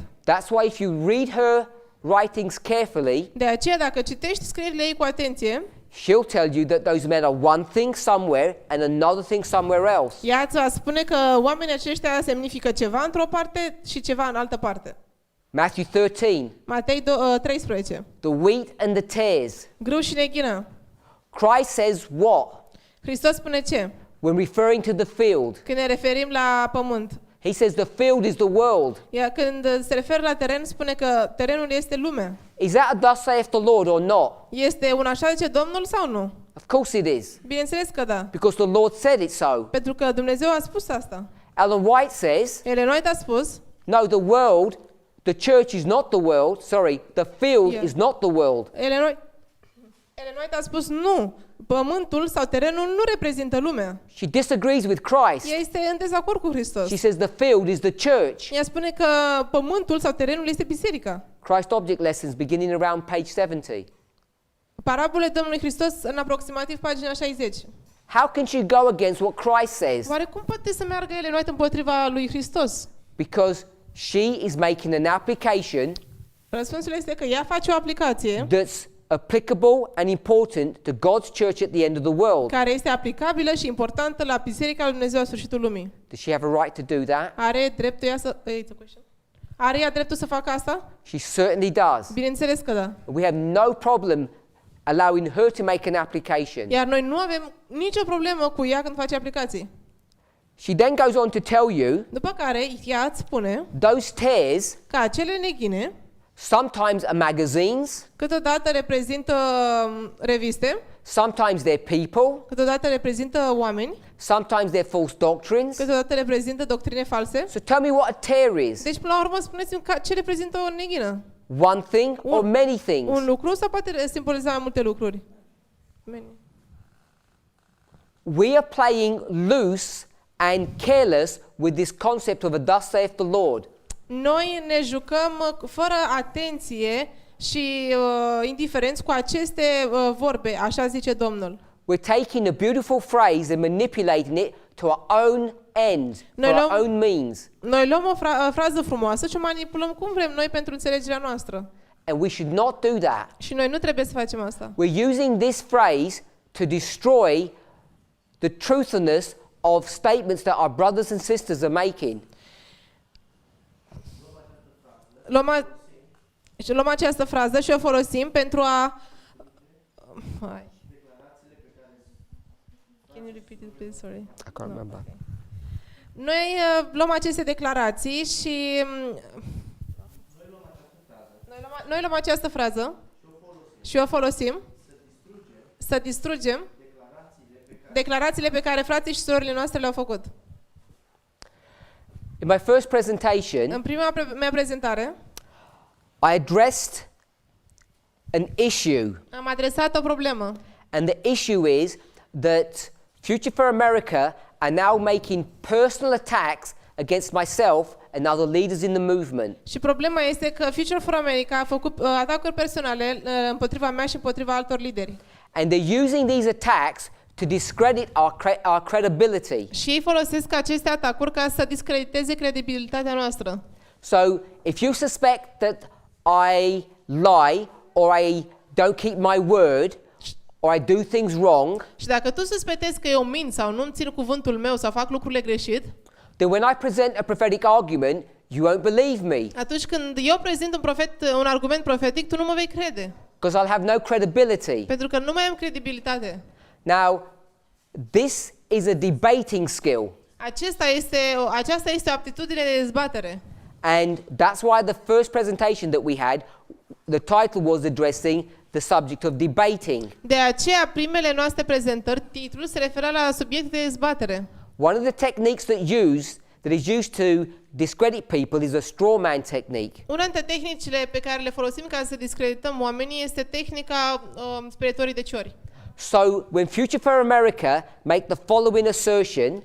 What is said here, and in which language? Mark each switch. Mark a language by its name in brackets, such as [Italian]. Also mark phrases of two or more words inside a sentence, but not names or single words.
[English] That's why if you read her writings carefully, [Romanian] De aceea, dacă citești scrierile ei cu atenție, [English] she'll tell you that those men are one thing somewhere and another thing somewhere else. [Romanian] ea îți va spune că oamenii aceștia semnifică ceva într-o parte și ceva în altă parte. [English] Matthew 13, [Romanian] Matei 13. [English] the wheat and the tares. [Romanian] Grâu și neghină. [English] Christ says what? [Romanian] Hristos spune ce? [English] When referring to the field, [Romanian] Când ne referim la pământ. [English] He says the field is the world. [Romanian] Iar când se referă la teren, spune că terenul este lumea. [English] Is that a thus saith the Lord or not? [Romanian] Este un așa zice Domnul sau nu? [English] Of course it is. [Romanian] Bineînțeles că da. [English] Because the Lord said it so. [Romanian] Pentru că Dumnezeu a spus asta. [English] Ellen White says, [Romanian] Ellen White a spus, [English] no, the church is not the world. Sorry, the field is not the world. [Romanian] Ellen White a spus nu, pământul sau terenul nu reprezintă lumea. [English] She disagrees with Christ. [Romanian] Ea este în dezacord cu Hristos. [English] She says the field is the church. [Romanian] Ea spune că pământul sau terenul este biserica. [English] Christ Object Lessons beginning around page 70. [Romanian] Parabole Domnului Hristos în aproximativ pagina 60. [English] How can she go against what Christ says? [Romanian] Oare cum poate să meargă Ellen White împotriva lui Hristos? [English] Because she is making an application [Romanian] Răspunsul este că ea face o aplicație [English] that's applicable and important to God's church at the end of the world. [Romanian] care este aplicabilă și importantă la Biserica lui Dumnezeu la sfârșitul lumii. [English] Does she have a right to do that? [Romanian] Are dreptul ea să... Are ea dreptul să facă asta? [English] She certainly does. [Romanian] Bineînțeles că da. [English] We have no problem allowing her to make an application. [Romanian] Iar noi nu avem nicio problemă cu ea când face aplicații. [English] She then goes on to tell you [Romanian] După care ea îți spune [English] those tears [Romanian] că acele neghine [English] sometimes are magazines, [Romanian] câteodată reprezintă reviste, [English] sometimes they're people, [Romanian] câteodată reprezintă oameni, [English] sometimes they're false doctrines. [Romanian] câteodată reprezintă doctrine false. [English] So tell me what a tear is. [Romanian] Deci, până la urmă, spuneți-mi ce reprezintă o neghină. [English] One thing or many things? [Romanian] Un lucru sau poate simboliza mai multe lucruri? [English] We are playing loose and careless with this concept of a thus saith the Lord. [Romanian] Noi ne jucăm fără atenție și indiferenți cu aceste vorbe, așa zice Domnul. [English] We're taking a beautiful phrase and manipulating it to our own end, for our own means. [Romanian] Noi luăm o frază frumoasă și o manipulăm cum vrem noi pentru înțelegerea noastră. [English] And we should not do that. [Romanian] Și noi nu trebuie să facem asta. [English] We're using this phrase to destroy the truthfulness of statements that our brothers and sisters are making. [Romanian] Luăm această frază și o folosim pentru a... [English] Can you repeat it, please? Sorry. I can't remember. [Romanian] Noi luăm aceste declarații și... Noi luăm această frază și o folosim să distrugem declarațiile pe care frații și surorile noastre le-au făcut. [English] In my first presentation, [Romanian] În prima mea prezentare, [English] I addressed an issue. [Romanian] am adresat o problemă. [English] And the issue is that Future for America are now making personal attacks against myself and other leaders in the movement. [Romanian] Și problema este că Future for America a făcut atacuri personale împotriva mea și împotriva altor lideri. [English] And they're using these attacks to discredit our credibility. [Romanian] Și ei folosesc aceste atacuri ca să discrediteze credibilitatea noastră. [English] So, if you suspect that I lie or I don't keep my word or I do things wrong, [Romanian] Și dacă tu suspectezi că eu mint sau nu-mi țin cuvântul meu sau fac lucrurile greșit, [English] then when I present a prophetic argument, you won't believe me [Romanian] atunci când eu prezint un argument profetic, tu nu mă vei crede. [English] because I'll have no credibility. [Romanian] Pentru că nu mai am credibilitate. [English] Now, this is a debating skill. [Romanian] Aceasta este o aptitudine de dezbatere. [English] And that's why the first presentation that we had, the title was addressing the subject of debating. [Romanian] De aceea, primele noastre prezentări, titlul se referea la subiect de dezbatere. [English] One of the techniques that is used to discredit people is a straw man technique. [Romanian] Una dintre tehnicile pe care le folosim ca să discredităm oamenii este tehnica sperietorii de ciori. [English] So when Future for America make the following assertion,